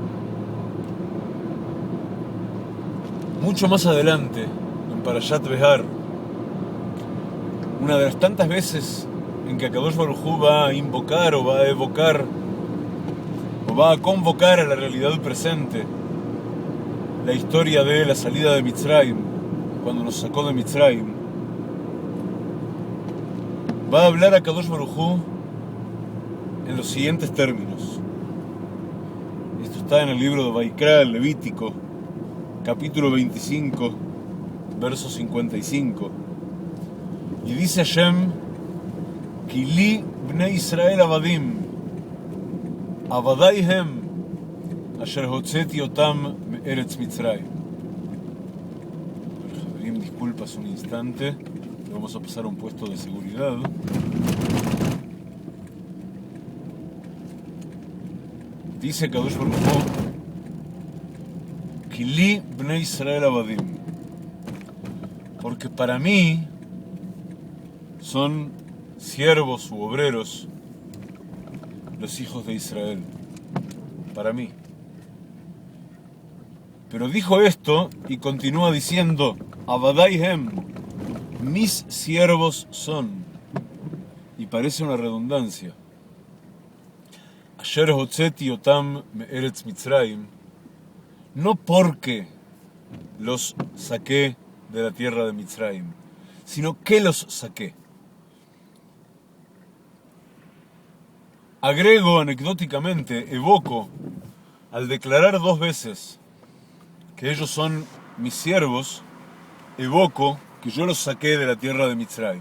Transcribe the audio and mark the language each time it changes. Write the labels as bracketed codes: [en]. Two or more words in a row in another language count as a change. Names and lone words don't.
[es] Mucho más adelante, en Parashat Behar, una de las tantas veces en que Akadosh Baruj Hu va a invocar o va a evocar o va a convocar a la realidad presente la historia de la salida de Mitzrayim, cuando nos sacó de Mitzrayim, va a hablar a Akadosh Baruj Hu en los siguientes términos. Esto está en el libro de Vaikra, el Levítico, capítulo 25, verso 55. Y dice Hashem: [he] כי לי בני ישראל עבדים עבדי הם אשר הוצאתי אותם מארץ מצרים. [es] Javerim, disculpas un instante, vamos a pasar a un puesto de seguridad. Dice Kadosh Baruj Hu: [he] כי לי בני ישראל עבדים, [es] porque para mí son siervos u obreros los hijos de Israel, para mí. Pero dijo esto y continúa diciendo: Avadaihem, mis siervos son, y parece una redundancia. [he] אשר הוצאתי אותם מארץ מצרים, [es] no porque los saqué de la tierra de Mitzrayim, sino que los saqué. Agrego anecdóticamente, evoco, al declarar dos veces que ellos son mis siervos, evoco que yo los saqué de la tierra de Mitzrayim.